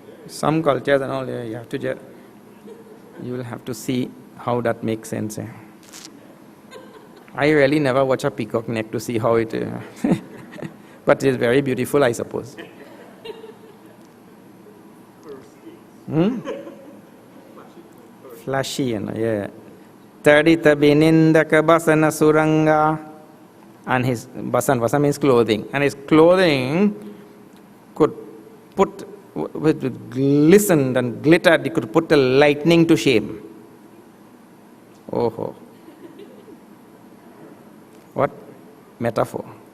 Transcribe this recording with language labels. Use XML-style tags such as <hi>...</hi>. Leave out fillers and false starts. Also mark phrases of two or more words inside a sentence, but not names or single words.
<en>Some cultures and all, you have to you will have to see how that makes sense. I really never watch a peacock neck to see how it... but it is very beautiful, I suppose. Flashy, yeah.</en> <sa>Tadita binindaka basana suranga.</sa> <en>And his basa means clothing. And his clothing could put, with glistened and glittered, he could put the lightning to shame. Oh. What metaphor.</en>